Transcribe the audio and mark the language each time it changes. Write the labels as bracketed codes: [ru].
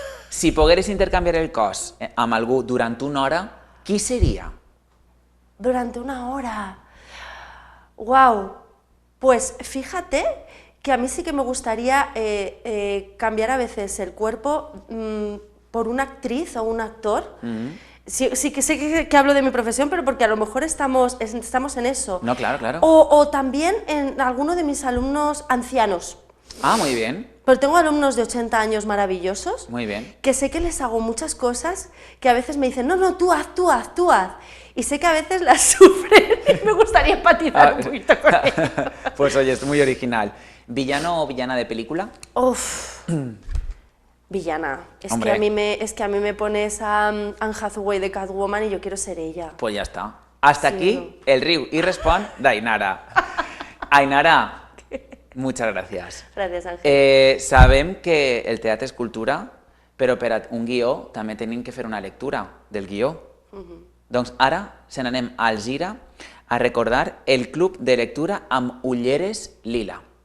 [ca] Si pogueres intercanviar el cos amb algú durant una hora, qui seria? [es] Durante una hora. ¡Wow! Pues fíjate que a mí sí que me gustaría cambiar a veces el cuerpo por una actriz o un actor. Sí que sé que hablo de mi profesión, pero porque a lo mejor estamos en eso. No, claro, claro. O también en alguno de mis alumnos ancianos. Ah, muy bien, Pero tengo alumnos de 80 años maravillosos. muy bien. Que sé que les hago muchas cosas que a veces me dicen, no, tú haz. Y sé que a veces las sufren y me gustaría empatizar un poquito con ellos. Pues oye, es muy original. ¿Villano o villana de película? Uf. Villana. Es Hombre. que a mí me pones a Anne Hathaway de Catwoman y yo quiero ser ella. Pues ya está. Hasta Sí, aquí el Riu y Respon d'Ainara. Ainara, muchas gracias. Gracias, Ángel. [ca] Sabem que el teatre és cultura, però per a un guió també tenim que fer una lectura del guió. Doncs ara se n'anem a Alzira a recordar el Club de Lectura amb ulleres lila.